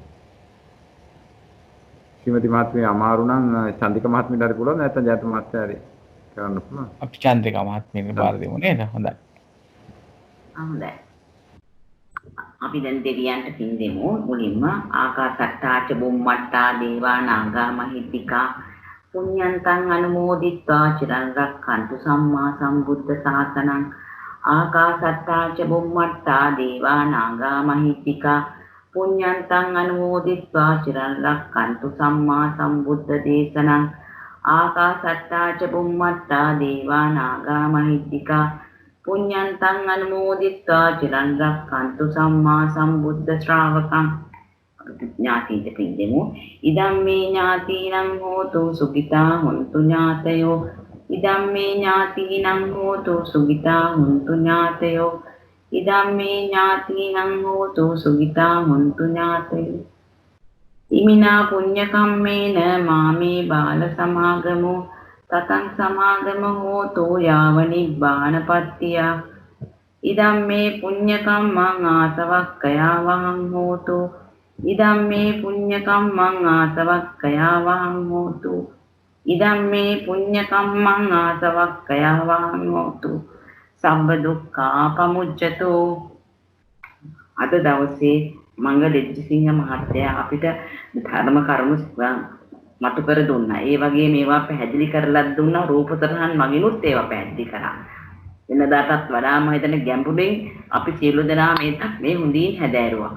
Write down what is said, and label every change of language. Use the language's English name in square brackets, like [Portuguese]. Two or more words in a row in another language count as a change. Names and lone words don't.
[Sinhala] ශ්‍රීමති මහත්මිය අමාරු නම් චන්දික මහත්මියට හරි පුළුවන් නැත්නම් ජයන්ත මහත්මයා හරි කරන්න පුළුවන්. අපි චන්ද්‍රික මහත්මියට බාර දෙමු නේද? හොඳයි. හොඳයි. අපි දැන් දෙවියන්ට පින් දෙමු. [Pali] මුලින්ම ආකාසට්ටාච බුම්මට්ටා දේවා නාග මහිද්దికා පුඤ්ඤන්තං අනුමෝදිත්වා චිරන් රක්ඛන්තු සම්මා සම්බුද්ධ ශාසනං ආකාසට්ටා ච බුම්මට්ටා දේවා නාග මහිත්‍තිකා පුඤ්ඤන්තං අනුමෝදිත්වා චිරන් රක්ඛන්තු සම්මා සම්බුද්ධ දේශනං ආකාසට්ටා ච බුම්මට්ටා දේවා නාග මහිත්‍තිකා පුඤ්ඤන්තං අනුමෝදිත්වා චිරන් රක්ඛන්තු සම්මා සම්බුද්ධ ශ්‍රාවකං [Sinhala] ඥාතිට පිළිදෙමු [Pali] ඉදම්මේ ඥාතිනං හෝතු සුඛිතා හොන්තු ඥාතයෝ ඉදම්මේ ඥාතිනං හෝතු සුඛිතා හොන්තු ඥාතයෝ ඉදම්මේ ඥාතිනං හෝතු සුඛිතා හොන්තු ඥාතයෝ ඉමිනා පුඤ්ඤ කම්මේන මාමේ බාල සමාගමෝ තතං සමාගම හෝතු යාව නිබ්බානපත්තිය ඉදම්මේ පුඤ්ඤ කම්මං ආසවක්ඛයා වහං හෝතු ඉදම්මේ පුඤ්ඤ කම්මං ආසවක්ඛයා වහං හෝතු ඉදම්මේ පුඤ්ඤ කම්මං ආසවක්ඛයා වහං හෝතු සම්බ දුක්ඛා පමුච්ඡතෝ [Sinhala] අද දවසේ මංගල දෙජ්ජසිංහ මහත්තයා අපිට ධර්ම කරුණු මතු කර දුන්නා. ඒ වගේ මේවා පැහැදිලි කරලා දුන්නා රූප තරහන් මගිනුත් ඒවා පැහැදිලි කරා. වෙනදාටත් වඩා මම හිතන්නේ ගැඹුරින් අපි සියලු දෙනා මේ හොඳින් හැදෑරුවා.